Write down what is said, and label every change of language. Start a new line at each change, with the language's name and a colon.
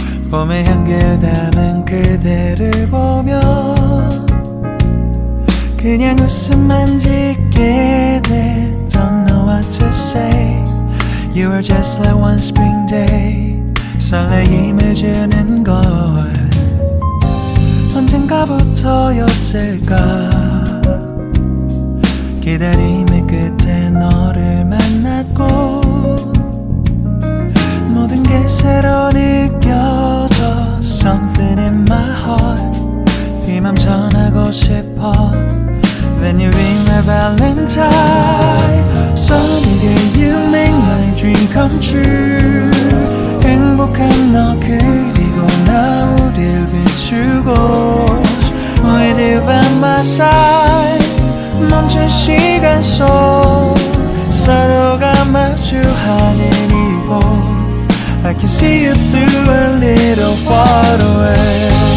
Korean: 봄의 향기를 담은 그대를 보며 그냥 웃음만 짓게 돼.
English: Don't know what to say. You were just like one spring day.
Korean: 설레임을 주는 걸 언젠가부터였을까. 기다림의 끝에 너를 만났고 모든 게 새로 느껴져.
English: Something in my heart.
Korean: 이 맘 전하고 싶어.
English: When you ring my valentine. Sunny day you make my dream come true.
Korean: 행복한 너 그리고 나 우릴 비추고
English: With you by my side.
Korean: 멈춘 시간 속 서로가 마주하는 이곳
English: I can see you through a little far away.